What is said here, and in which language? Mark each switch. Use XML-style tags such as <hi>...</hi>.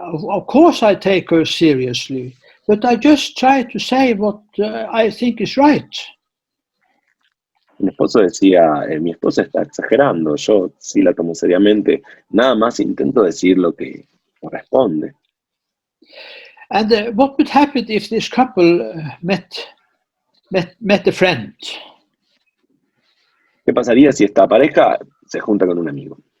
<en>Of course I take her seriously, but I just try to say what I think is right."</en> <es>El esposo decía, mi esposa está exagerando, yo sí la tomo seriamente, nada más intento decir lo que corresponde.</es> <en>And what would happen if this couple met a friend?</en> <es>¿Qué pasaría si esta pareja se junta con un amigo?</es>